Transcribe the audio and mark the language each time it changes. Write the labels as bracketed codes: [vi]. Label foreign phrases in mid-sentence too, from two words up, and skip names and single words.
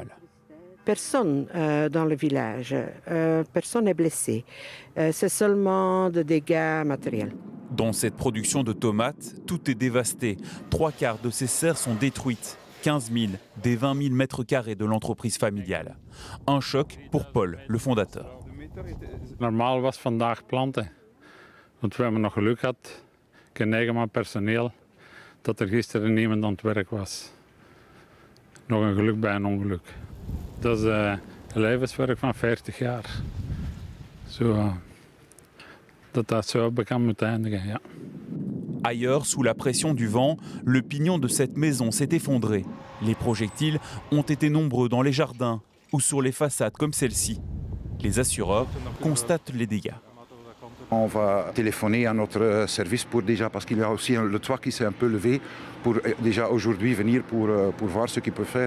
[fr] Personne dans le village, personne n'est blessé. C'est seulement des dégâts matériels. Dans cette production de tomates, tout est dévasté. 3/4 de ces serres sont détruites. 15 000 des 20 000 mètres carrés de l'entreprise familiale. Un choc pour Paul, le fondateur. [nl] Normaal was vandaag planten. Want we hebben nog geluk gehad, geen 9 man personeel, dat gisteren niemand aan het werk was. Nog een geluk bij een ongeluk. Dat is een levenswerk van 40 jaar. Dat zo bekend moet eindigen, ja. [fr] Ailleurs, sous la pression du vent, le pignon de cette maison s'est effondré. Les projectiles ont été nombreux dans les jardins ou sur les façades comme celle-ci. Les assureurs constatent les dégâts. On va téléphoner à notre service pour déjà, parce qu'il y a aussi le toit qui s'est un peu levé, pour déjà aujourd'hui venir pour voir ce qu'il peut faire.